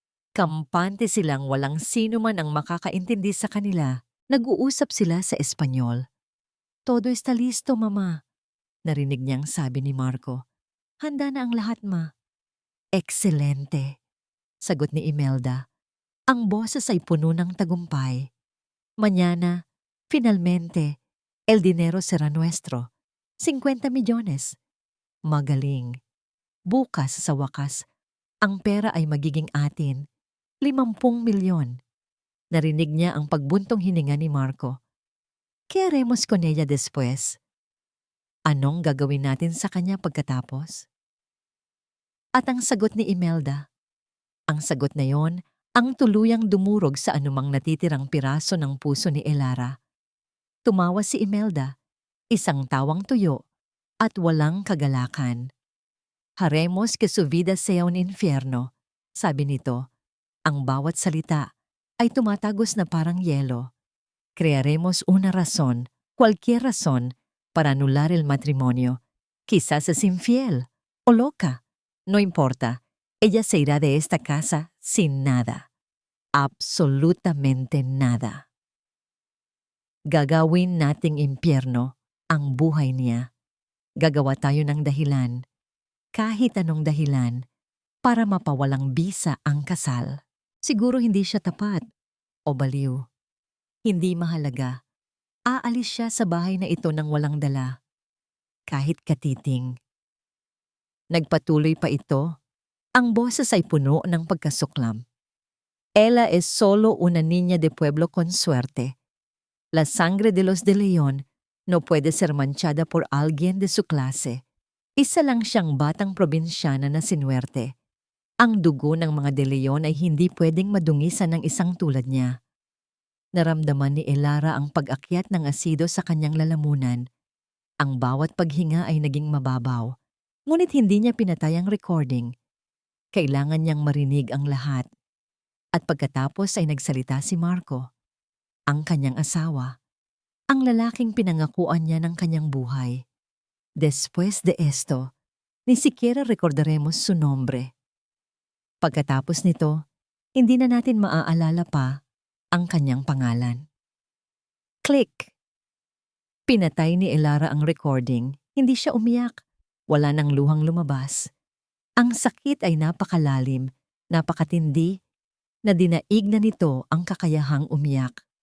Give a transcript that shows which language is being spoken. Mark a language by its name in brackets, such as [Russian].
[Filipino] Kampante silang walang sino man ang makakaintindi sa kanila. Nag-uusap sila sa Espanyol. [Spanish] Todo está listo, Mama. [Filipino] Narinig niyang sabi ni Marco. Handa na ang lahat, Ma. Excelente, sagot ni Imelda. Ang boses ay puno ng tagumpay. [Spanish] Mañana, finalmente, el dinero será nuestro. 50 milyones. [Filipino] Magaling. Bukas sa wakas, ang pera ay magiging atin. 50 milyon. Narinig niya ang pagbuntong hininga ni Marco. [Spanish] ¿Qué haremos con ella después? [Filipino] Anong gagawin natin sa kanya pagkatapos? At ang sagot ni Imelda. Ang sagot na yon ang tuluyang dumurog sa anumang natitirang piraso ng puso ni Elara. Tumawa si Imelda, isang tawang tuyo at walang kagalakan. [Spanish] Haremos que su vida sea un infierno, [Filipino] sabi nito. Ang bawat salita ay tumatagos na parang yelo. [Spanish] Crearemos una razón, cualquier razón, para anular el matrimonio. Quizás es infiel o loca. No importa, ella se irá de esta casa sin nada. Absolutamente nada. [Filipino] Gagawin nating impyerno ang buhay niya. Gagawa tayo ng dahilan, kahit anong dahilan, para mapawalang bisa ang kasal. Siguro hindi siya tapat o baliw. Hindi mahalaga. Aalis siya sa bahay na ito nang walang dala. Kahit katiting. Nagpatuloy pa ito. Ang boses ay puno ng pagkasuklam. [Spanish] Ella es solo una niña de pueblo con suerte. La sangre de los de León no puede ser manchada por alguien de su clase. [Filipino] Isa lang siyang batang probinsyana na sinuwerte. Ang dugo ng mga De Leon ay hindi pwedeng madungisan ng isang tulad niya. Naramdaman ni Elara ang pag-akyat ng asido sa kanyang lalamunan. Ang bawat paghinga ay naging mababaw, ngunit hindi niya pinatay ang recording. Kailangan niyang marinig ang lahat. At pagkatapos ay nagsalita si Marco. ang kanyang asawa, ang lalaking pinangakuan niya ng kanyang buhay. [Spanish] Después de esto, ni siquiera recordaremos su nombre. [Filipino] Pagkatapos nito, hindi na natin maaalala pa ang kanyang pangalan. Click! Pinatay ni Elara ang recording. Hindi siya umiyak. Wala nang luhang lumabas. Ang sakit ay napakalalim, napakatindi, na dinaig na nito ang kakayahang umiyak.